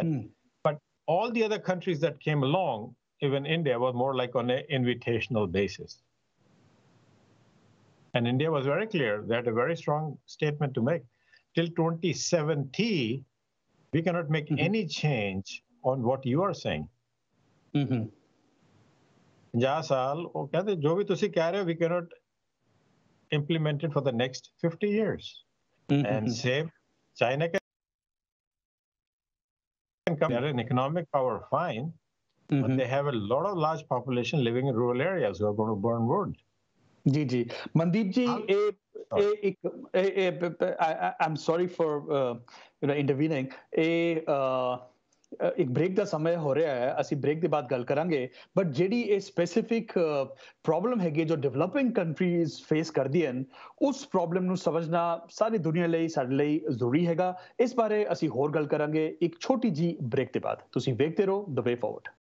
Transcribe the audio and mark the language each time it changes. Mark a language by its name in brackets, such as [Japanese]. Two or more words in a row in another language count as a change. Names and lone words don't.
[English] But all the other countries that came along, even India, was more like on an invitational basis. And India was very clear. They had a very strong statement to make. Till 2070, we cannot make any change on what you are saying. [Punjabi] 50 ਸਾਲ ਉਹ ਕਹਿੰਦੇ ਜੋ ਵੀ ਤੁਸੀਂ ਕਹਿ ਰਹੇ ਹੋ, [English] we cannot implemented for the next 50 years. And same, China can come, they're an economic power, fine, but they have a lot of large population living in rural areas who are going to burn wood. [Punjabi] ਜੀ ਜੀ ਮਨਦੀਪ ਜੀ [English] I'm sorry for intervening [Punjabi] ਇੱਕ ਬ੍ਰੇਕ ਦਾ ਸਮਾਂ ਹੋ ਰਿਹਾ ਹੈ ਅਸੀਂ ਬ੍ਰੇਕ ਦੇ ਬਾਅਦ ਗੱਲ ਕਰਾਂਗੇ ਬਟ ਜਿਹੜੀ ਇਹ [English] specific problem [Punjabi] ਹੈਗੀ ਜੋ [English] developing countries face [Punjabi] ਕਰਦੀਆਂ ਹਨ ਉਸ ਪ੍ਰੋਬਲਮ ਨੂੰ ਸਮਝਣਾ ਸਾਰੀ ਦੁਨੀਆ ਲਈ ਸਾਡੇ ਲਈ ਜ਼ਰੂਰੀ ਹੈਗਾ ਇਸ ਬਾਰੇ ਅਸੀਂ ਹੋਰ ਗੱਲ ਕਰਾਂਗੇ ਇੱਕ ਛੋਟੀ ਜੀ ਬ੍ਰੇਕ ਦੇ ਬਾਅਦ ਤੁਸੀਂ ਵੇਖਦੇ ਰਹੋ ਦ ਵੇ ਫਾਰਵਰਡ